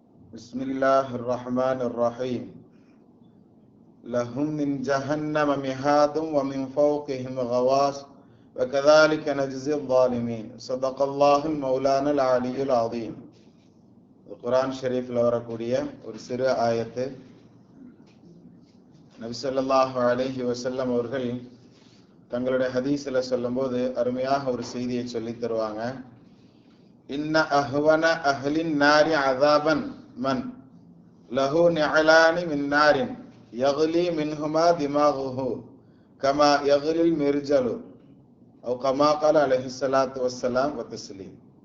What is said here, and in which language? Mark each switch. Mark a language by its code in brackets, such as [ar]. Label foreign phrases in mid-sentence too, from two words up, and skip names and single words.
[ar] بسم الله الرحمن الرحيم لهم من جهنم مهاد ومن فوقهم غواش وكذلك نجزي الظالمين صدق الله المولانا العلي العظيم. [ta] குர்ஆன் ஷரீஃப்ல வரக்கூடிய ஒரு சிறு ஆயத்து. நபி [ar] صلى الله عليه وسلم [ta] அவர்கள் தங்களுடைய ஹதீஸ்ல சொல்லும்போது அருமையாக ஒரு செய்தியை சொல்லி தருவாங்க. [ar] إن أهون أهل النار عذابا من له نعلان من نار يغلي منهما دماغه كما يغلي المرجل أو كما قال عليه الصلاة والسلام والتسليم.